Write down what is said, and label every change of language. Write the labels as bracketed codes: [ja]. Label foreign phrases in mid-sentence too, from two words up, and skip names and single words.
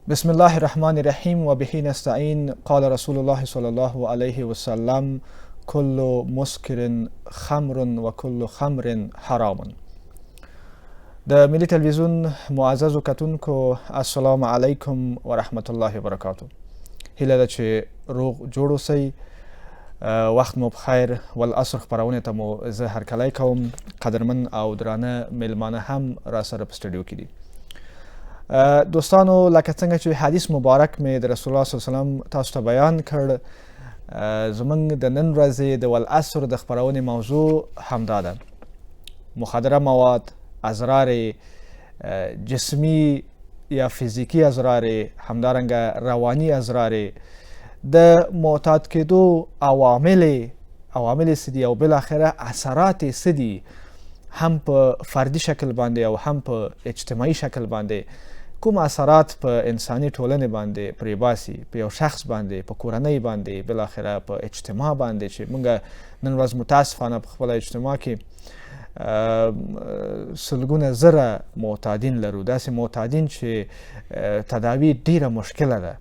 [ar] بسم الله الرحمن الرحیم و به نستعین. قال رسول الله صلی الله علیه و سلم کل مسکر خمر و کل خمر حرام. [ps] د ملي تلویزیون معززو کتونکو [ar] السلام علیکم و رحمت الله وبرکاته. [ps] هیله ده چې روغ جوړ اوسئ. وخت مو بخیر. والعصر خپرونې ته مو زه هرکلی کوم. قدرمن او درانه میلمانه هم را سره په سټوډیو کې دي. دوستانو، لکه څنګه چې حدیث مبارک مې د رسول الله [ar] صلی الله علیه وسلم [ps] تاسو ته بیان کړ، زموږ د نن ورځې د والعصر د خپرونې موضوع همدا ده: مخدره مواد، اضرار جسمی یا فیزیکی اضرار، همدارنګه رواني اضرار، د معتاد کېدو عوامل څه دي او بالاخره اثرات څه دي، هم په فردي شکل باندې او هم په اجتماعي شکل باندې کوم اثرات په انساني ټولنې باندې پرې باسي، په یو شخص باندې، په کورنۍ باندې، بالاخره په اجتماع باندې چې موږ نن ورځ متاسفانه په خپله اجتماع کې سلګونه زره معتادین لرو، داسې معتادین چې تداوی ډیره مشکله ده.